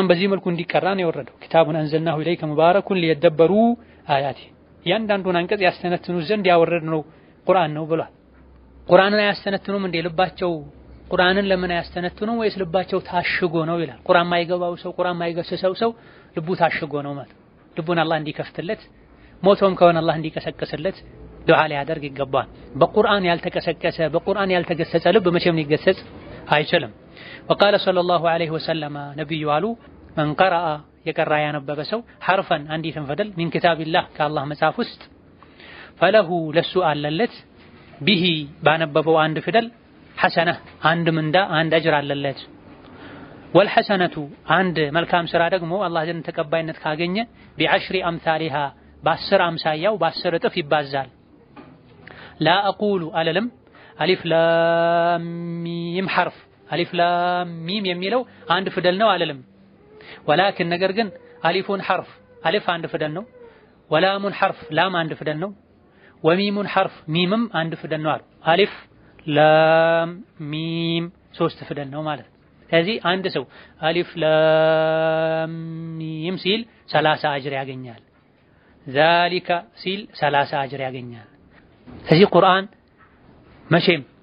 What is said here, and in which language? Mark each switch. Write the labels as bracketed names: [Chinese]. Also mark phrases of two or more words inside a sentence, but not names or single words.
[Amharic] በዚህ መልኩ እንዲቀራ ነው የወረደው [Arabic] كتاب أنزلناه إليك مبارك ليدبروا آياته [Amharic] ያንዳንዱን አንቀጽ ያስተነትኑ ዘንድ ያወረድነው ቁርአን ነው ብሏል ቁርአንን አያስተነትኑም እንደ ልባቸው ቁርአንን ለምን አያስተነትኑም ወይስ ልባቸው ታሽጎ ነው ይላል ቁርአን ማይገባው ሰው ቁርአን ማይገሰሰው ሰው ልቡ ታሽጎ ነው ማለት ልቡን አላህ እንዲከፍትለት ሞቶም ከሆነ አላህ እንዲቀሰቅስለት ዱዓ ሊያደርግ ይገባል በቁርአን ያልተቀሰቀሰ በቁርአን ያልተገሰጸ ልብ መቼም ሊገሰጽ አይችልም [Arabic] وقال صلى الله عليه وسلم [Amharic] ነብዩ አሉ [Arabic] من قرأ [Amharic] የቀራ ያነበበ ሰው ሐርፈን አንዲትን ፊደል [Arabic] من كتاب الله [Amharic] ከአላህ መጽሐፍ ውስጥ فله ለሱ አለለት ቢሂ ባነበበው አንድ ፊደል ሐሰነ አንድ ምንዳ አንድ አጅር አለለት والحسنة አንድ መልካም ስራ ደግሞ አላህ ዘንድ ተቀባይነት ካገኘ [Arabic] ب10 أمثالها [Amharic] በ10 አምሳያው በ10 እጥፍ ይባዛል [Arabic] لا أقول ألم ألف لام ميم حرف ألف لام ميم [Amharic] የሚለው አንድ ፊደል ነው አለለም። ወላኪን ነገር ግን [Arabic] ألف حرف [Amharic] አሊፍ አንድ ፊደል ነው፣ [Arabic] ولام حرف [Amharic] ላም አንድ ፊደል ነው፣ [Arabic] وميم حرف [Amharic] ሚምም አንድ ፊደል ነው አሉ። [Arabic] ألف لام ميم [Amharic] ሶስት ፊደል ነው ማለት ነው። ስለዚህ አንድ ሰው [Arabic] ألف لام ميم [Amharic] ሲል 30 አጅር ያገኛል። ዛሊካ ሲል 30 አጅር ያገኛል። ስለዚህ ቁርአን መቼም